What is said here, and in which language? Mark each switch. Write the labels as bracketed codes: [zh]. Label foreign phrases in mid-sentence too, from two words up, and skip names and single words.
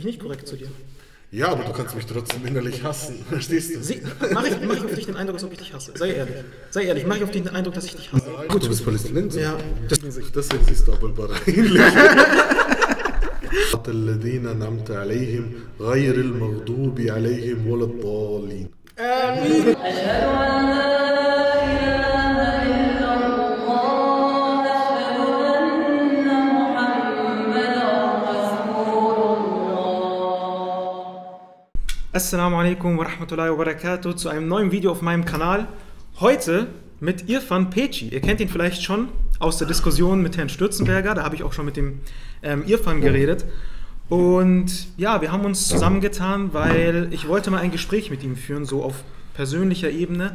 [de] nicht korrekt zu dir. Ja, aber du kannst mich trotzdem innerlich hassen, verstehst du? Mach ich auf dich den Eindruck, als ob ich dich hasse. Sei ehrlich. Sei ehrlich, mach ich auf dich den Eindruck, dass ich dich hasse. Gut, du bist Palästinenser. Ja. Deswegen siehst du aber ähnlich. [ar] الذين أنعمت عليهم غير المغضوب عليهم ولا الضالين. [de] آمين. [ar] السلام عليكم ورحمة الله وبركاته [de] zu einem neuen Video auf meinem Kanal. Heute mit Irfan Peci. Ihr kennt ihn vielleicht schon aus der Diskussion mit Herrn Stürzenberger. Da habe ich auch schon mit dem Irfan geredet. Und ja, wir haben uns zusammengetan, weil ich wollte mal ein Gespräch mit ihm führen, so auf persönlicher Ebene.